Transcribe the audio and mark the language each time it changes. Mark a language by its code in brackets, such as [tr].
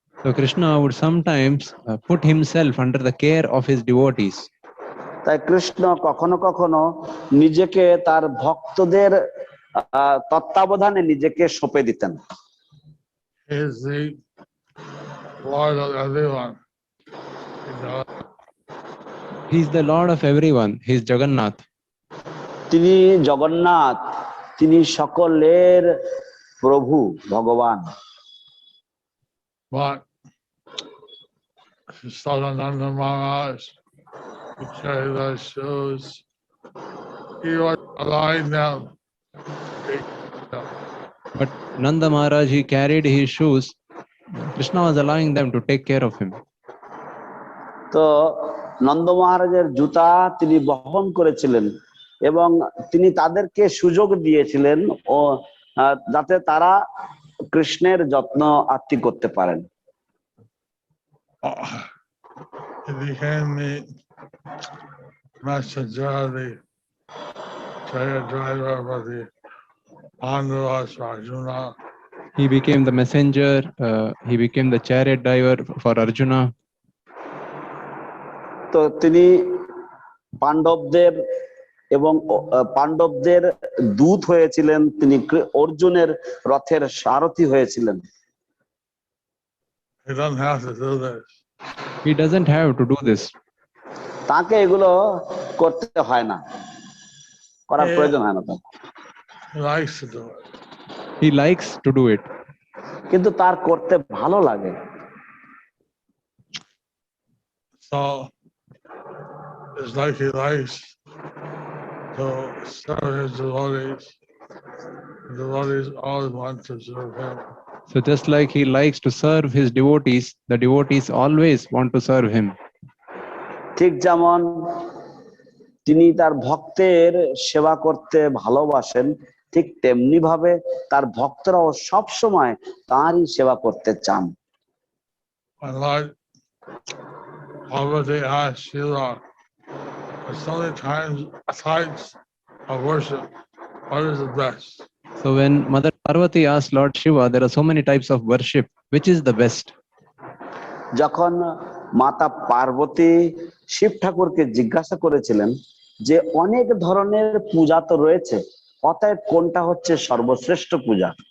[en] So Krishna would sometimes put himself under the care of his devotees. [bn] তাই কৃষ্ণ কখনো কখনো নিজেকে তার ভক্তদের তত্ত্বাবধানে নিজেকে সঁপে দিতেন। [en] He is the Lord of everyone. He's the Lord of everyone. He's Jagannath. [bn] তিনি জগন্নাথ, তিনি সকলের প্রভু ভগবান। [en] But Sadananda Maharaj, he carried those shoes. He was allowing them to take them. But Nanda Maharaj, he carried his shoes. Krishna was allowing them to take care of him. [bn] তো নন্দ মহারাজের জুতা তিনি বহন করেছিলেন এবং তিনি তাদেরকে সুযোগ দিয়েছিলেন ও যাতে তারা কৃষ্ণের যত্ন আত্তি করতে পারেন। [en] He became the messenger, the chariot driver for the Pandavas, Arjuna. He became the messenger. He became the chariot driver for Arjuna. [bn] তো তিনি পাণ্ডবদের এবং পাণ্ডবদের দূত হয়েছিলেন, তিনি অর্জুনের রথের সারথি হয়েছিলেন। [en] He doesn't have to do this. He doesn't have to do this. [bn] তাকে এগুলো করতে হয় না, করার প্রয়োজন হয় না তার। [en] He likes to do it. He likes to do it. [bn] কিন্তু তার করতে ভালো লাগে। [en] So it's like he likes to serve his devotees. The devotees always want to serve him. So just like he likes to serve his devotees, the devotees always want to serve him. [bn] ঠিক যেমন তিনি তার ভক্তের সেবা করতে ভালোবাসেন, ঠিক তেমনি ভাবে তার ভক্তরাও সব সময় তারই সেবা করতে চান। [en] When Lord Parvati asked Shiva, there's so many types of worship, what is the best? So when Mother Parvati asked Lord Shiva, there are so many types of worship, which is the best? [bn] যখন মাতা পার্বতী শিব ঠাকুরকে জিজ্ঞাসা করেছিলেন যে অনেক ধরনের পূজা তো রয়েছে, অতএব কোনটা হচ্ছে সর্বশ্রেষ্ঠ পূজা,